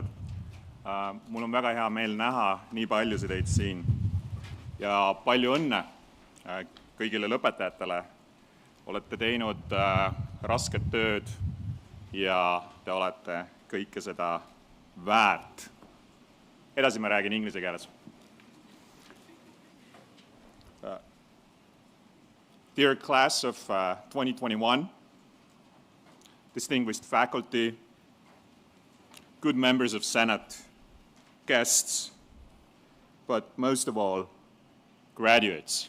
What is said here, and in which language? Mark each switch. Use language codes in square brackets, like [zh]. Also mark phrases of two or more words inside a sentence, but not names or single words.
[et] mul on väga hea meel näha nii paljusid teid siin ja palju õnne kõigile lõpetajatele. Olete teinud rasket tööd ja te olete kõike seda väärt. Edasi ma räägin inglise keeles. [en] Dear class of 2021, distinguished faculty, good members of Senate, guests, but most of all, graduates.